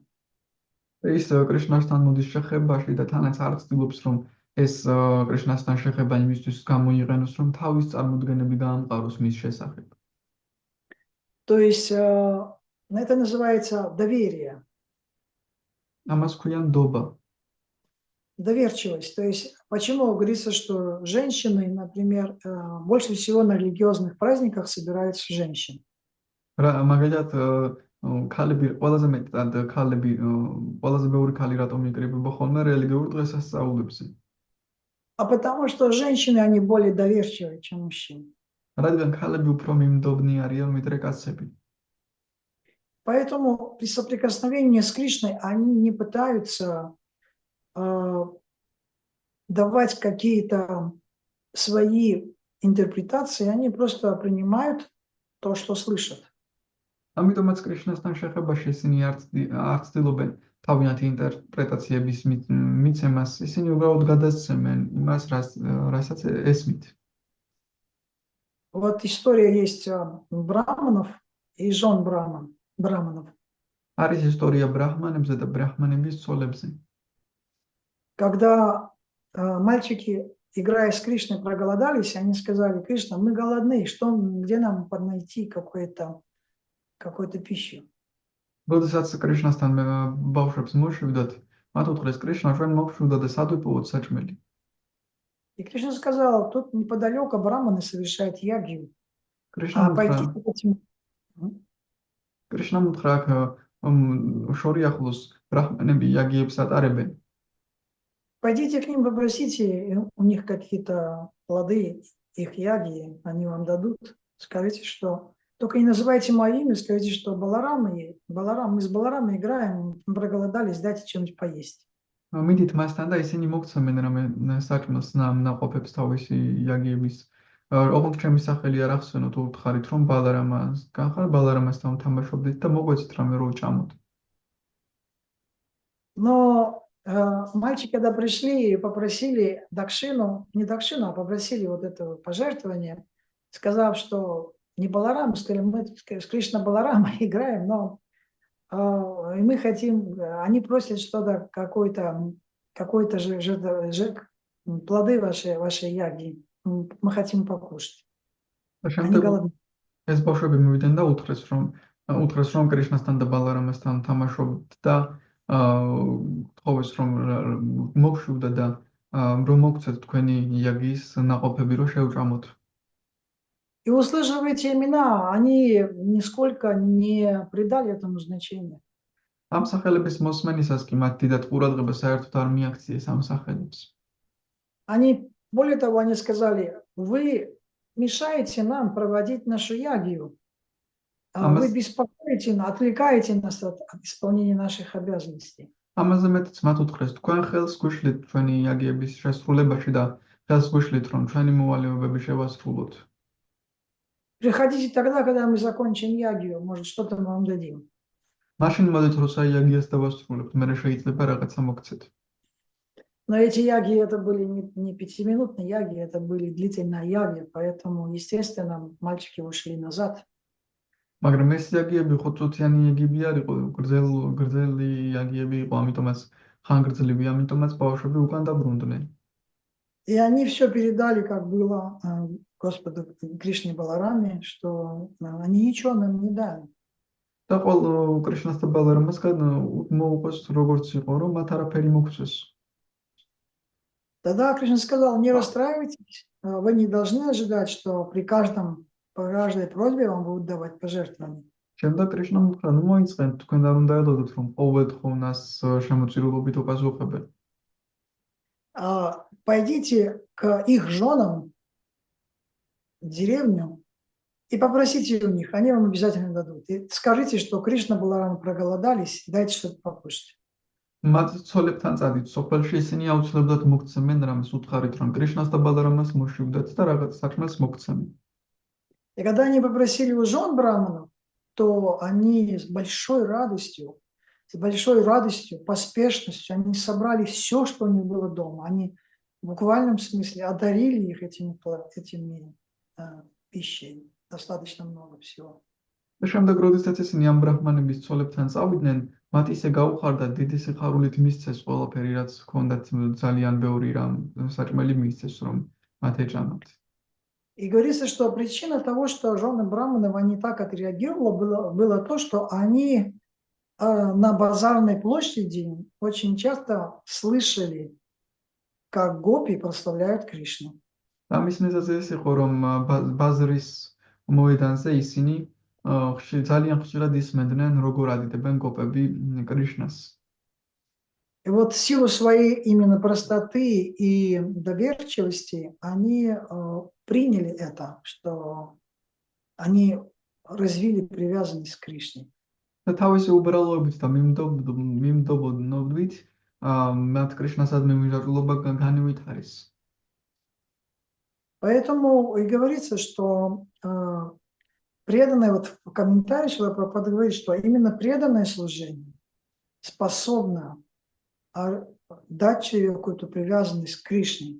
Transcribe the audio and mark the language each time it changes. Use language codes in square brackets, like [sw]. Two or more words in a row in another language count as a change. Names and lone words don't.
[ka] ის კრიშნასთან მოდის შეხებაში და თანაც არ ცდილობს რომ ეს კრიშნასთან შეხება იმისთვის გამოიყენოს რომ თავის წარმოდგენები გაამყაროს მის შესახებ. [ru] То есть это называется доверие. [ka] ამას ქვია ნდობა. [ru] Доверчивость. То есть почему говорится, что женщины, например, больше всего на религиозных праздниках собираются женщин? [ka] მაგალითად ქალები ყველაზე მეტად ქალები ყველაზე ბევრი ქალი რატომ იკრიბება ხოლმე რელიგიურ დღესასწაულებზე? [ru] А потому что женщины, они более доверчивые, чем мужчины. [ka] რადგან ქალები უფრო მიმდობნი არიან ვიდრე кацები. [ru] Поэтому при соприкосновении с Кришной они не пытаются давать какие-то свои интерпретации, они просто принимают то, что слышат. [ka] ამიტომაც კრიშნასთან შეხებაში ისინი არ ცდილობენ თავიანთი ინტერპრეტაციების მიცემას, ისინი უბრალოდ გადასცემენ იმას, რასაც ესმით. [ru] Вот история есть браманов и жен браманов. [ka] არის ისტორია ბრაჰმანებზე და ბრაჰმანების ცოლებზე. [ru] Когда мальчики, играя с Кришной, проголодались, они сказали, Кришна, мы голодны, где нам найти какую-то пищу? [ka] როდესაც კრიშნასთან ბავშვებს მოშვიდათ, მათ უთხრეს კრიშნა, ჩვენ მოგშვიდოთ და სად ვიპოვოთ საჭმელი? [ru] И Кришна сказал, тут неподалеку браманы совершают ягью. [ka] კრიშნამ უთხრა, აქ შორი ახლოს ბრაჰმანები იაგიებს ატარებენ. [ru] Пойдите к ним, попросите, у них какие-то плоды, их яги, они вам дадут. Скажите, что... Только не называйте мое имя, скажите, что мы с Баларамой играем, мы проголодались, дайте чем-нибудь поесть. [ka] მიდით მასთან და ისინი მოგცემენ რამე საჭმელს ნაყოფებს თავისი იაგიების. ოღონდ ჩემი სახელი არ ახსენოთ, უთხარით რომ ბალარამასთან თამაშობდით და მოგვეცით რამე რო ჭამოთ. [ru] Но мальчики, когда пришли и попросили дакшину, не дакшину, а попросили вот это пожертвование, сказав, что не Баларам, сказали, мы с Кришна Баларама играем, но мы хотим, они просят что-то, какой-то же плоды вашей яги, мы хотим покушать. Они голодны. [ka] ეს ბავშვები მივიდნენ და უთხრეს რომ კრიშნასთან და ბალარამასთან თამაშობთ და თხოვეს რომ მოგშვიდოთ და რომ მოგცეთ თქვენი იაგის ნაყოფები რომ შევჭამოთ. [ru] И услышав эти имена, они нисколько не придали этому значения. [ka] ამ სახელების მოსმენისას კი მათ დიდად ყურადღება საერთოდ არ მიაქციეს ამ სახელებს. [ru] Они, более того, они сказали, вы мешаете нам проводить нашу ягию. Вы [ka] ამას [ru] беспокоите, отвлекаете нас от исполнения наших обязанностей. [ka] ამაზე მეტიც მათ უთხრეს, თქვენ ხელს გვიშლით ჩვენი იაგიების შესრულებაში და ხელს გვიშლით, რომ ჩვენი მოვალეობები შევასრულოთ. [ru] Приходите тогда, когда мы закончим ягию, может, что-то мы вам дадим. [ka] მაშინ მოდით, როცა იაგიას დავასრულებთ, მერე შეიძლება რაღაცა მოგცეთ. [ru] Но эти ягии, это были не пятиминутные ягии, это были длительные ягии, поэтому, естественно, мальчики ушли назад. [ka] მაგრამ ეს იაგიები 5 წუთიანი იაგები არ იყო, გრძელი იაგიები იყო, ამიტომაც ხანგრძლივი, ამიტომაც ბავშვები უკან დაბრუნდნენ. [ru] И они все передали, как было Господу Кришне Балараме, что они ничего нам не дали. [ka] და ყოველ კრიშნას და ბალარამასგან მოუყვეს როგორც იყო, რომ მათ არაფერი მოგცეს. [ru] Тогда Кришна сказал, не расстраивайтесь, вы не должны ожидать, что по каждой просьбе вам будут давать пожертвования. [ka] შემდეგ კრიშნამ უთხრა, ნუ მოიწყენთ, თქვენ არ უნდა ელოდოთ, რომ ყოველ თხოვნას შემოწირულობით უპასუხებენ. [ru] Пойдите к их женам в деревню и попросите у них, они вам обязательно дадут. И скажите, что Кришна и Баларама проголодались, дайте что-то покушать. [ka] მათ ცოლებთან წადით სოფელში, ისინი აუცილებლად მოგცემენ რამეს, უთხარით, რომ კრიშნას და ბალარამას მოშივდეთ და რაღაც საქმეს მოგცემენ. [ru] И когда они попросили у жен браманов, то они с большой радостью, поспешностью, они собрали все, что у них было дома. Они в буквальном смысле одарили их этими пищей. Достаточно много всего. [ka] და შემდეგ, როდესაც ისინი ამ ბრაჰმანების ცოლებთან წავიდნენ, მათ ისე გაუხარდათ, დიდი სიხარულით მისცეს ყველაფერი, რაც ჰქონდათ, ძალიან ბევრი რამ საჭმელი მისცეს, რომ მათ ეჭამათ. [ru] И говорится, что причина того, что жены браманов, они так отреагировали, было то, что они на базарной площади очень часто слышали, как гопи прославляют Кришну. [ka] ამის მიზეზი ის იყო, რომ ბაზრის მოედანზე ისინი ძალიან ხშირად ისმენდნენ, როგორ ადიდებენ გოპები კრიშნას. [ru] И вот в силу своей именно простоты и доверчивости они приняли это, что они развили привязанность к Кришне. [ka] და თავისი უბრალოებით და მიმდობოდნობით მათ კრიშნასადმი მიმართულება განივითარეს. [ru] Поэтому и говорится, что преданное, вот в комментарии Шрила Прабхупада говорит, что именно преданное служение способно дать человеку какую-то привязанность к Кришне.